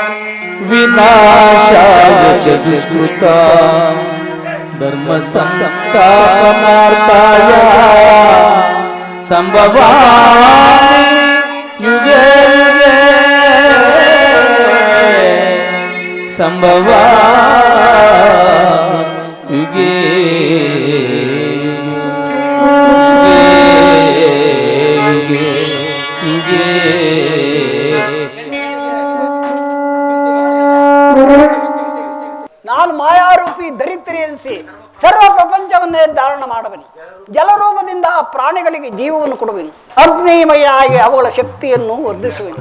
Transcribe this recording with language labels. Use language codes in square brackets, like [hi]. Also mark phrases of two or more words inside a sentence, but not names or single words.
[sa] ವಿನಾಶಾಯ ಚ ದುಷ್ಕೃತಾಂ ಧರ್ಮ ಸಂಸ್ಥಾಪನಾರ್ಥಾಯ ಸಂಭವಾಮಿ ಯುಗೇ ಯುಗೇ ಸಂಭವಾಮಿ ಯುಗೇ ಯುಗೇ ಯುಗೇ. [kn] ನಾನು ಮಾಯಾರೂಪಿ ದರಿದ್ರಿ ಎನಿಸಿ ಸರ್ವ ಪ್ರಪಂಚವನ್ನೇ ಧಾರಣ ಮಾಡುವೆನು. ಜಲರೂಪದಿಂದ ಪ್ರಾಣಿಗಳಿಗೆ ಜೀವವನ್ನು ಕೊಡುವೆನು. ಅಗ್ನಿಮಯಾಗಿ ಅವುಗಳ ಶಕ್ತಿಯನ್ನು ವರ್ಧಿಸುವೆನು.